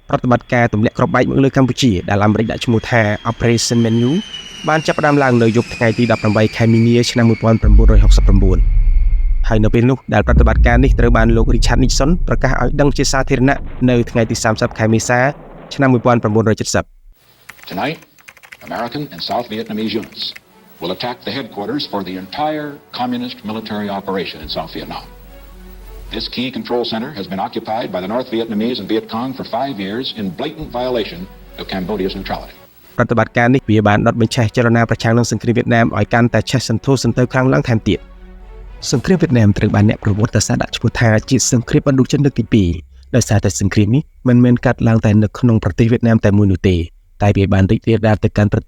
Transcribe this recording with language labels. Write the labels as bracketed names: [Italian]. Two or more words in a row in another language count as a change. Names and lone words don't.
[Khmer] ប្រតិបត្តិការទម្លាក់គ្រាប់បែកមកលើកម្ពុជាដែលអាមេរិកដាក់ឈ្មោះថា Operation Menu បានចាប់ផ្ដើមឡើងនៅយប់ថ្ងៃទី18ខែមីនាឆ្នាំ1969ហើយនៅពេលនោះដែលប្រតិបត្តិការនេះត្រូវបានលោក Richard Nixon ប្រកាសឲ្យដឹងជាសាធារណៈនៅថ្ងៃទី30ខែមេសាឆ្នាំ1970 [English] Tonight, American and South Vietnamese units will attack the headquarters for the entire communist military operation in South Vietnam. This key control center has been occupied by the North Vietnamese and Viet Cong for 5 years in blatant violation of Cambodia's neutrality. [Khmer] ប្រតិបត្តិការនេះវាបានដុតបញ្ឆេះចលនាប្រឆាំងនឹងសង្គ្រាមវៀតណាមឲ្យកាន់តែឆេះសន្ធោសន្ទៅខ្លាំងឡើងថែមទៀតសង្គ្រាមវៀតណាមត្រូវបានអ្នកប្រវត្តិសាស្ត្រដាក់ឈ្មោះថាជាសង្គ្រាមបណ្ឌូចិនលើក ទី2ដោយសារតែសង្គ្រាមនេះមិនមែនកាត់ឡើងតែនៅក្នុងប្រទេសវៀតណាមតែមួយនោះទេតែវាបានរីករាលដាលទៅកាន់ប្រ